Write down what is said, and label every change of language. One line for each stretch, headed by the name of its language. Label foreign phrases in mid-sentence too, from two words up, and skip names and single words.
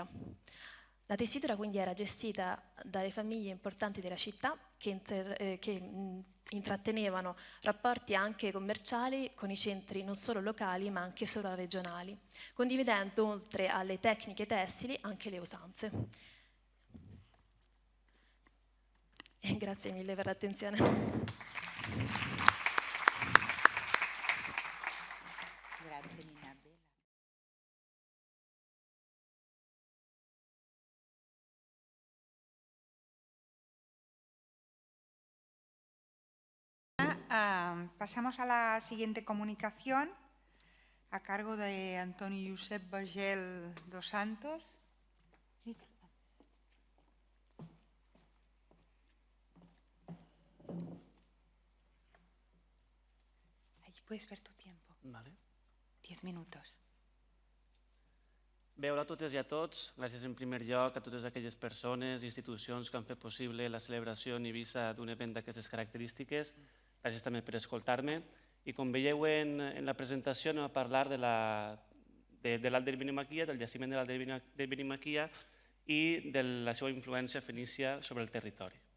Italian: La tessitura quindi era gestita dalle famiglie importanti della città che intrattenevano rapporti anche commerciali con i centri non solo locali ma anche sovraregionali, condividendo oltre alle tecniche tessili anche le usanze. E grazie mille per l'attenzione. Grazie Nina.
Spanish: Pasamos a la siguiente comunicación a cargo de Antonio Josep Vergel dos Santos. Allí puedes ver tu tiempo. Vale. 10 minutos.
Catalan: Bé, hola a totes i a tots. Gràcies en primer lloc a totes aquelles persones i institucions que han fet possible la celebració en Eivissa d'un event d'aquestes característiques. Gràcies també per escoltar-me. I com veieu en la presentació anem a parlar de l'Alt de Benimaquia, del jaciment de l'Alt de Benimaquia i de la seva influència fenícia sobre el territori.